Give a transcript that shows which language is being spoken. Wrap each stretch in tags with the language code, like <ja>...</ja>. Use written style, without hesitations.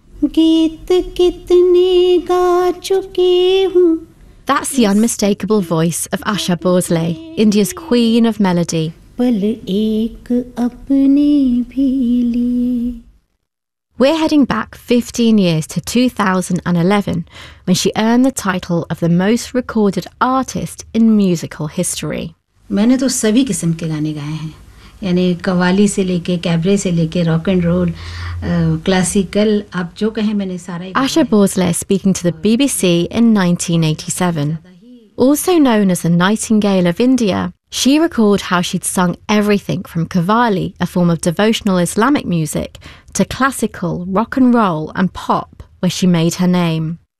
<en>That's the unmistakable voice of Asha Bhosle, India's Queen of Melody. We're heading back 15 years to 2011, when she earned the title of the most recorded artist in musical history.</en> <hi>मैंने तो सभी किस्म के गाने गाए हैं, यानी कव्वाली से लेके कैबरे से लेके रॉक एंड रोल क्लासिकल आप जो कहें मैंने सारा ही.</hi> <en>Asha Bhosle speaking to the BBC in 1987, also known as the Nightingale of India. She recalled how she'd sung everything from Qawwali, a form of devotional Islamic music, to classical, rock and roll and pop, where she made her name.</en>